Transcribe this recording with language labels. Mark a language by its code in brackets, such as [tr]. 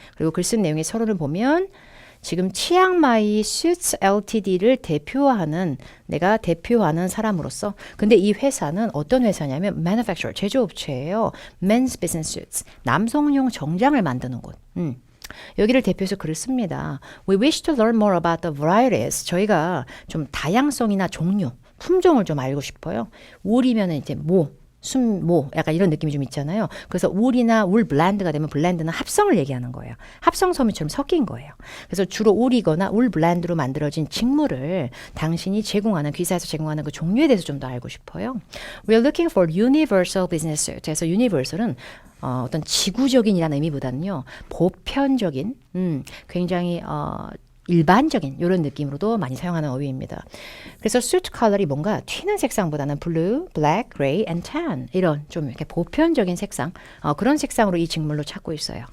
[ko] 그리고 글 쓴 내용의 서론을 보면 지금 치앙마이 슈츠 LTD를 내가 대표하는 사람으로서 근데 이 회사는 어떤 회사냐면 manufacturer, 제조업체예요. Men's Business Suits, 남성용 정장을 만드는 곳. 여기를 대표해서 글을 씁니다. [en] We wish to learn more about the varieties. [ko] 저희가 좀 다양성이나 종류, 품종을 좀 알고 싶어요. 울이면 이제 약간 이런 느낌이 좀 있잖아요. 그래서 울이나 울 블렌드가 되면 블렌드는 합성을 얘기하는 거예요. 합성 섬유처럼 섞인 거예요. 그래서 주로 울이거나 울 블렌드로 만들어진 직물을 당신이 기사에서 제공하는 그 종류에 대해서 좀 더 알고 싶어요. [en] We're looking for universal business. [ko] 그래서 universal은 어떤 지구적인이라는 의미보다는요. 보편적인, 굉장히 일반적인 이런 느낌으로도 많이 사용하는 어휘입니다. 그래서 suit 컬러이 뭔가 튀는 색상보다는 blue, black, gray, and tan 이런 좀 이렇게 보편적인 색상 그런 색상으로 이 직물로 찾고 있어요.